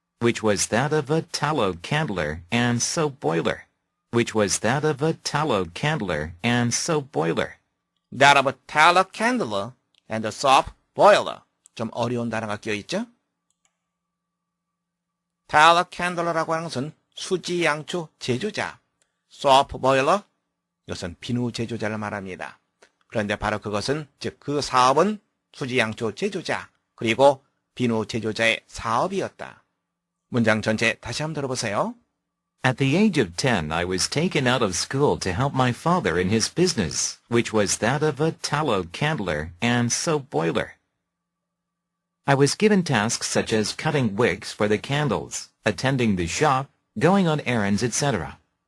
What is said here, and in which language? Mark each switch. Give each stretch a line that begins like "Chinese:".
English: Which was that of a tallow candler and soap boiler. Which was that of a tallow candler and soap boiler. That of a tallow candler and a soap boiler.
Korean: 좀 어려운 단어가 끼어있죠? tallow candler라고 하는 것은 수지 양초 제조자. soap boiler, 이것은 비누 제조자를 말합니다. 그런데 바로 그것은, 즉 그 사업은 수지 양초 제조자, 그리고 비누 제조자의 사업이었다. 문장 전체 다시 한번 들어보세요.
English: At the age of 10, I was taken out of school to help my father in his business, which was that of a tallow candler and soap boiler. I was given tasks such as cutting wicks for the candles, attending the shop, going on errands, etc.